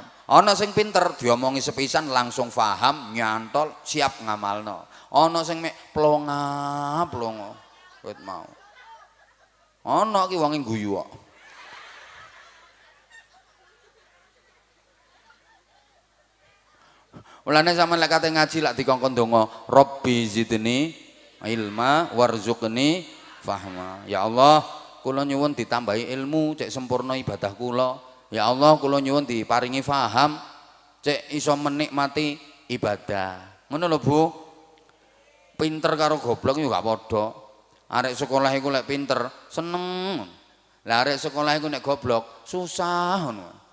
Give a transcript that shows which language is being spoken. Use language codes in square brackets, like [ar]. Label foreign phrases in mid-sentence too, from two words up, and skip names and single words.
[jv] Ana sing pinter diomongi sepisan langsung paham, nyantol, siap ngamalno. Ana sing mek plonga-plonga. Wit mau. Ana ki wong guyu kok. Mulane sampeyan lek kate ngaji lak dikongkon donga, [ar] رب زدني علما وارزقني فهما. [jv] Ya Allah, kula nyuwun ditambahi ilmu cek sempurna ibadah kula. Ya Allah, kula nyuwun diparingi faham cek iso menikmati ibadah. Ngono lho, Bu. Pinter karo goblok yo gak padha. Arek sekolah iku lek pinter seneng. Lah arek sekolah iku nek goblok susah ngono.